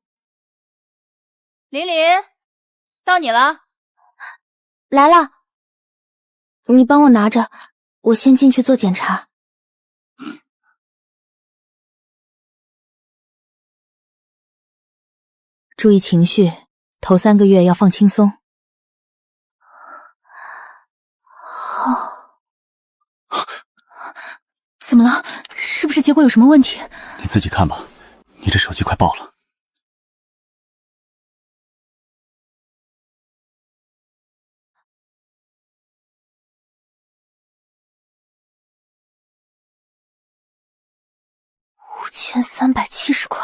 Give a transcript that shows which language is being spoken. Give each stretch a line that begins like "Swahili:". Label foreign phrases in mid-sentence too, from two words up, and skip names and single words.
Chinese: 琳琳，到你了。來了，你幫我拿着，我先進去做檢查。注意情緒，頭3個月要放輕鬆。怎麼了？是不是結果有什麼問題？你自己看吧，你這手機快爆了。 5370塊，